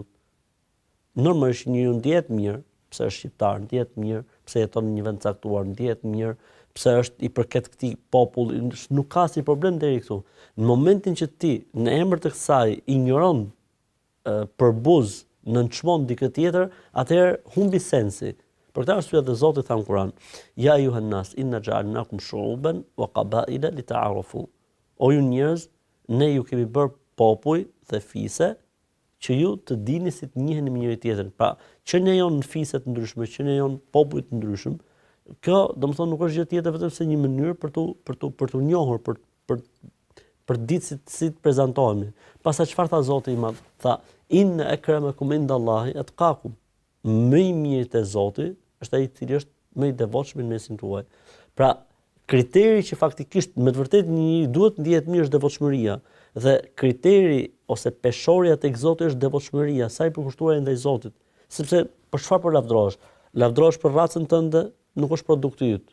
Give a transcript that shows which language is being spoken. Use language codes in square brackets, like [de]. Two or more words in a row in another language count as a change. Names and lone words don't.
[sq] Normalisht njeriu ndihet mirë, pse është shqiptar, ndihet mirë, pse jeton në një vend caktuar, ndihet mirë, pse është i përket këtij populli, nuk ka si problem deri këtu. Në momentin që ti në emër të kësaj ignoron për buz nënçmon dikë tjetër, atëherë humbi sensi. Për këtë arsye dhe Zoti tha në Kur'an: [ar] "يا أيها الناس إنا جعلناكم شعوبا وقبائل لتعارفوا." [sq] O ju njerëz, ne ju kemi bërë popull dhe fise që ju të dini si të njiheni me njëri tjetrin. Pra, që ne jon në fise të ndryshme, që ne jon popull të ndryshëm, kjo domethënë nuk është gjë tjetër vetëm se një mënyrë për të njohur, për ditë si të prezantohemi. Pastaj çfarë tha Zoti i Madh? Tha: [ar] "إن أكرمكم عند الله أتقاكم." [sq] Më i miri te Zoti është ai i cili është më i devotshëm në mesin tuaj. Pra, kriteri që faktikisht me të vërtetë një duhet ndihet mirë është devotshmëria, dhe kriteri ose peshorja tek Zoti është devotshmëria, sa i përkushtuar ndaj Zotit. Sepse për çfarë po lavdërohesh? Lavdërohesh për racën tënde, nuk është produkti yt.